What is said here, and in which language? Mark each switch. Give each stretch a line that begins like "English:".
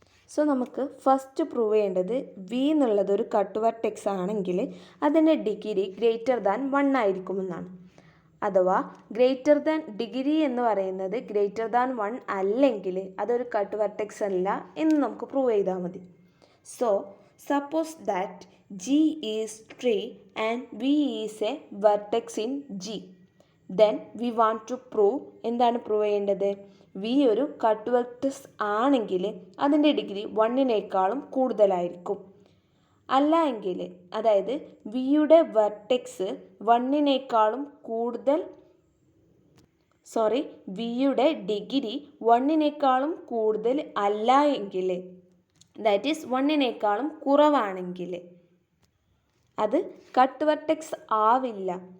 Malayalam: So നമുക്ക് first prove ചെയ്യേണ്ടത് V എന്നുള്ളത് ഒരു കട്ട് വെർട്ടെക്സ് ആണെങ്കിൽ അതിൻ്റെ ഡിഗ്രി ഗ്രേറ്റർ ദാൻ 1 ആയിരിക്കുമെന്നാണ്. അഥവാ ഗ്രേറ്റർ ദാൻ ഡിഗ്രി എന്ന് പറയുന്നത് ഗ്രേറ്റർ ദാൻ 1 അല്ലെങ്കിൽ അതൊരു കട്ട് വെർട്ടെക്സ് അല്ല എന്ന് നമുക്ക് പ്രൂവ് ചെയ്താൽ മതി. So
English: suppose that G is tree and V is a vertex in G. Then we want to prove,
Malayalam: എന്താണ് പ്രൂവ് ചെയ്യേണ്ടത്? V ഒരു കട്ട് വെർട്ടെക്സ് ആണെങ്കിൽ അതിൻ്റെ ഡിഗ്രി 1 കൂടുതലായിരിക്കും. അല്ല എങ്കിൽ, അതായത് വിയുടെ വെർട്ടെക്സ് 1 കൂടുതൽ വിയുടെ ഡിഗ്രി 1 കൂടുതൽ അല്ല എങ്കിൽ,
English: that is
Malayalam: 1 കുറവാണെങ്കിൽ അത് കട്ട് വെർട്ടെക്സ് ആവില്ല.